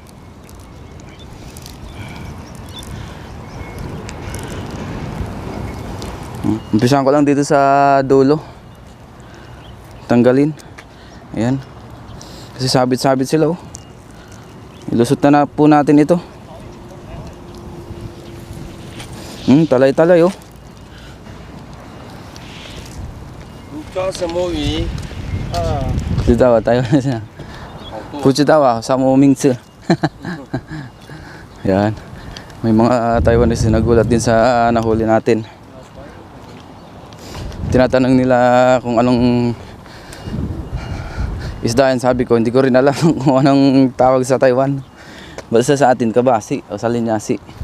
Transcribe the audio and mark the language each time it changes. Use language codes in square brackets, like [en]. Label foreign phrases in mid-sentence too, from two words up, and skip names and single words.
[tl] Umpisahan ko lang dito sa dulo. Tanggalin. Ayan. Kasi sabit-sabit sila oh. Ilusot na po natin ito. Talay-talay oh. [zh] 抓什么鱼？啊，不知道啊，台湾人不知道啊，什么名字？ [tl] Yan. May mga Taiwanese na nagulat din sa nahuli natin. Tinatanong nila kung anong isda yan. Sabi ko, hindi ko rin alam kung anong tawag sa Taiwan. Basta sa atin, kabasi o salinyasi.